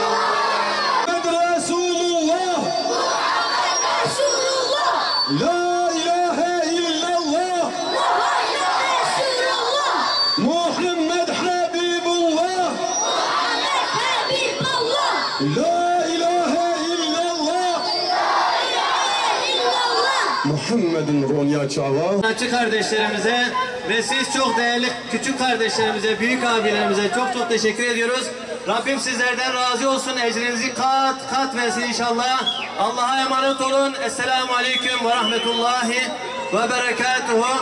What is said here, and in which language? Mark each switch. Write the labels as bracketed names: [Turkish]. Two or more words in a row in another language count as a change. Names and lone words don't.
[Arabic] رسول الله لا إله إلا الله محمد حبيب الله لا إله إلا الله محمد Ronya Çava. [Turkish] Sanatçı kardeşlerimize ve siz çok değerli küçük kardeşlerimize, büyük abilerimize çok çok teşekkür ediyoruz. Rabbim sizlerden razı olsun. Ecrinizi kat kat versin inşallah. Allah'a emanet olun. Esselamu Aleyküm ve Rahmetullahi ve Berekatuhu.